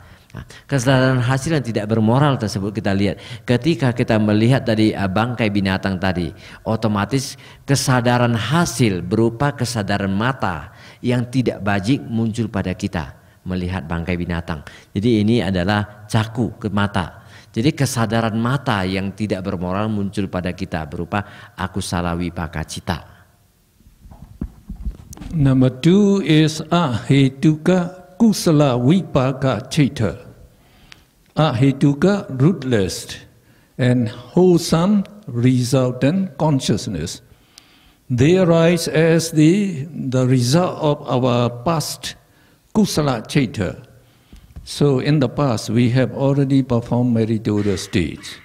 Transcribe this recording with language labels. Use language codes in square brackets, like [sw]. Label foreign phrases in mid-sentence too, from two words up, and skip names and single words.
[id] Nah, kesadaran hasil yang tidak bermoral tersebut kita lihat ketika kita melihat tadi bangkai binatang tadi, otomatis kesadaran hasil berupa kesadaran mata yang tidak bajik muncul pada kita melihat bangkai binatang. Jadi ini adalah caku ke mata. Jadi kesadaran mata yang tidak bermoral muncul pada kita berupa [pi] akusala wipaka cita. [en] Number 2 is [pi] ahetuka kusala wipaka cita. [en] Ahetuka, rootless and wholesome resultant consciousness. They arise as the result of our past [pi] kusala cita. [en] So in the past we have already performed meritorious deeds.